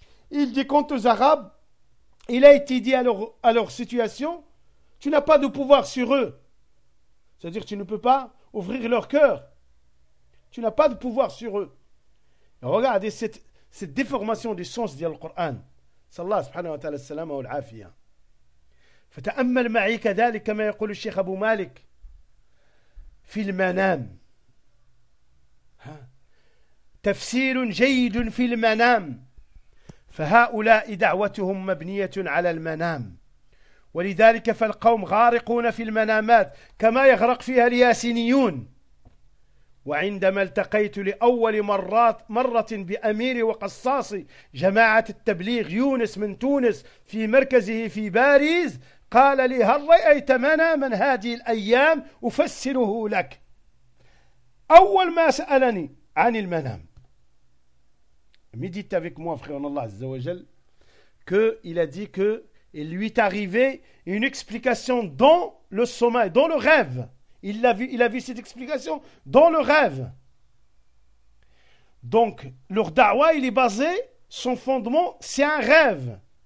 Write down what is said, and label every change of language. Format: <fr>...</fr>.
<fr>Il dit quant aux Arabes, il a été dit à leur situation, tu n'as pas de pouvoir sur eux. C'est-à-dire tu ne peux pas ouvrir leur cœur. Tu n'as pas de pouvoir sur eux. Et regardez cette déformation du sens du Coran.</fr> <ar>Sallallahu subhanahu wa ta'ala salam wa al-afiyah. فتأمل معي كذلك كما يقول الشيخ أبو مالك في المنام ها. تفسير جيد في المنام، فهؤلاء دعوتهم مبنية على المنام، ولذلك فالقوم غارقون في المنامات كما يغرق فيها الياسينيون. وعندما التقيت لأول مرة بأمير وقصاص جماعة التبليغ يونس من تونس في مركزه في باريس، قال لي هل رأيت مناما هذه الأيام؟ أفسره لك. أول ما سألني عن المنام.</ar> <fr>Médite avec moi, frère en Allah, Azza wa Jal, qu'il a dit que il lui est arrivé une explication dans le sommeil, dans le rêve. Il a vu cette explication dans le rêve. Donc, leur da'wa, il est basé, son fondement, c'est un rêve.</fr>